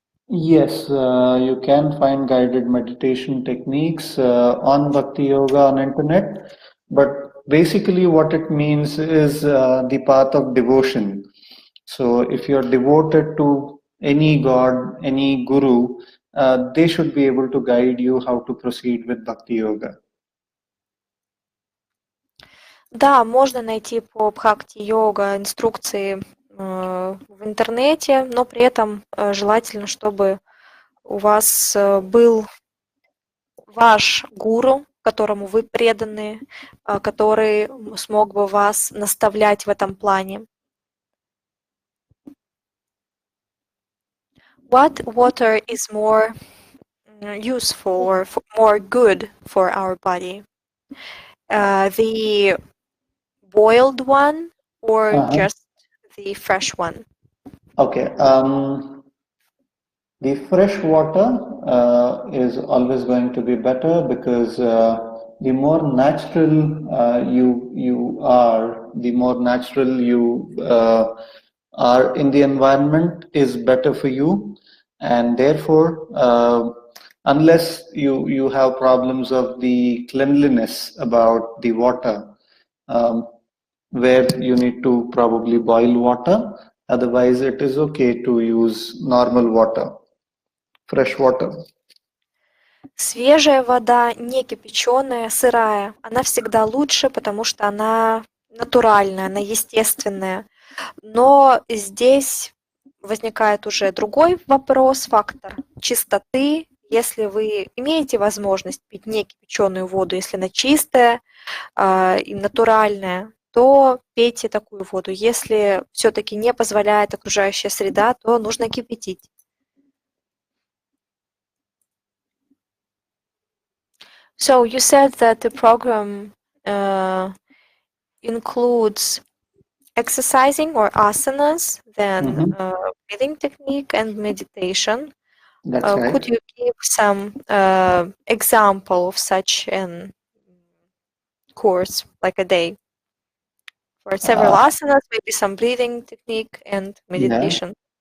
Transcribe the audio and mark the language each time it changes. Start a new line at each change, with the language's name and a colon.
English: Yes, you can find guided meditation techniques on Bhakti Yoga on internet, but basically what it means is the path of devotion. So if you're devoted to any god, any guru, they should be able to guide you how to proceed with Bhakti Yoga.
Russian: Да, можно найти по бхакти-йога инструкции в интернете, но при этом желательно, чтобы у вас был ваш гуру, которому вы преданы, который смог бы вас наставлять в этом плане.
English: What water is more useful or more good for our body? The boiled one or just the fresh one? Okay. The fresh water is always going to be better because the more natural you are, the more natural you are in the environment is better for you, and therefore, unless you have problems of the cleanliness about the water, where you need to probably boil water. Otherwise, it is okay to use normal water. Fresh water.
Russian: Свежая вода, не кипяченая, сырая, она всегда лучше, потому что она натуральная, она естественная. Но здесь возникает уже другой вопрос, фактор чистоты. Если вы имеете возможность пить не кипяченую воду, если она чистая и натуральная, то пейте такую воду. Если все-таки не позволяет окружающая среда, то нужно кипятить.
English: So you said that the program includes exercising or asanas, then breathing technique and meditation. That's right. Could you give some example of such an course, like a day, for several asanas, maybe some breathing technique and meditation?